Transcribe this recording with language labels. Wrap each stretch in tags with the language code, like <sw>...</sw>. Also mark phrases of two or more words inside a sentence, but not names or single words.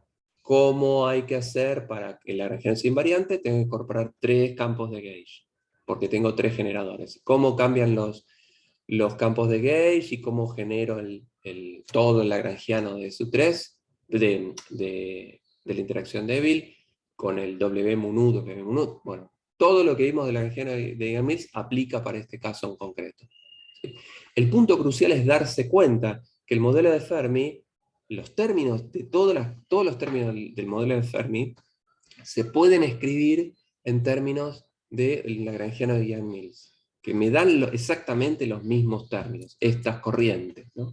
<es>¿Cómo hay que hacer para que el lagrangiano sea invariante? Tengo que incorporar 3 campos de gauge, porque tengo 3 generadores. ¿Cómo cambian los campos de gauge y cómo genero todo el lagrangiano de SU3, de la interacción débil, con el W mu nu, W mu nu? Bueno, todo lo que vimos de lagrangiano de Yang-Mills aplica para este caso en concreto. ¿Sí? El punto crucial es darse cuenta que el modelo de Fermi, los términos de todos los términos del modelo de Fermi, se pueden escribir en términos del lagrangiano de Yang-Mills, que me dan exactamente los mismos términos, estas corrientes, ¿no?</es>